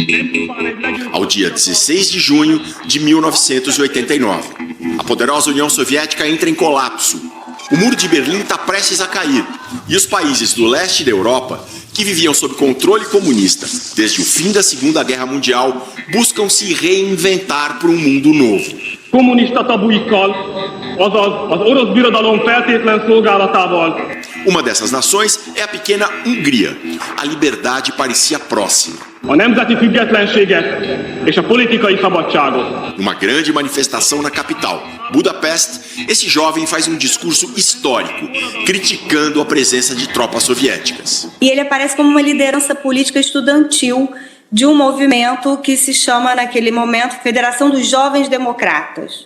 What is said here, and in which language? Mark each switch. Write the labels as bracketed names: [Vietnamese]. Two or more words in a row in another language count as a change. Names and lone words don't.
[Portuguese] Ao dia 16 de junho de 1989. A poderosa União Soviética entra em colapso. O muro de Berlim está prestes a cair. E os países do leste da Europa, que viviam sob controle comunista desde o fim da Segunda Guerra Mundial, buscam se reinventar para um mundo novo. [Hungarian] Kommunista tabuikkal, azaz az orosz birodalom feltétlen szolgálatával. [Portuguese] Uma dessas nações é a pequena Hungria. A liberdade parecia próxima. [Hungarian] A nemzeti függetlenséget és a politikai szabadságot. [Portuguese] Numa grande manifestação na capital, Budapeste, esse jovem faz um discurso histórico, criticando a presença de tropas soviéticas. E ele aparece como uma liderança política estudantil de um movimento que se chama, naquele momento, Federação dos Jovens Democratas.